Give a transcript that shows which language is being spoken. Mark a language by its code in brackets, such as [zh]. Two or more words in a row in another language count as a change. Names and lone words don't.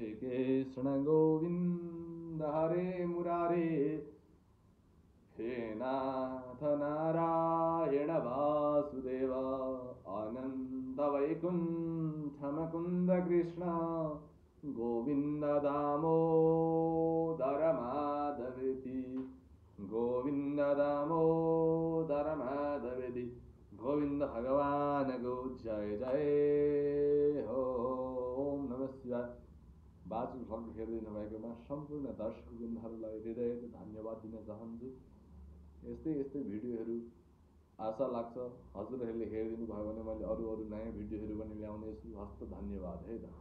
[sa] कृष्ण गोविंद हरे मुरारे हे नाथ नारायण वासुदेव आनंद वैकुंठ मुकुंद कृष्ण गोविंद दामोदर माधवेति गोविंद दामोदर माधवेति गोविंद भगवान गो जय जय हो ओम नमः शिवाय। [ne] बाजु भ्लग हेरिदिनु भएकोमा सम्पूर्ण दर्शकवृन्दहरूलाई हृदयको धन्यवाद दिन चाहन्छु। यस्तै यस्तै भिडियोहरू आशा लाग्छ हजुरहरूले हेरिदिनु भयो भने मैले अरू नयाँ भिडियोहरू पनि ल्याउनेछु। हस्त धन्यवाद है त।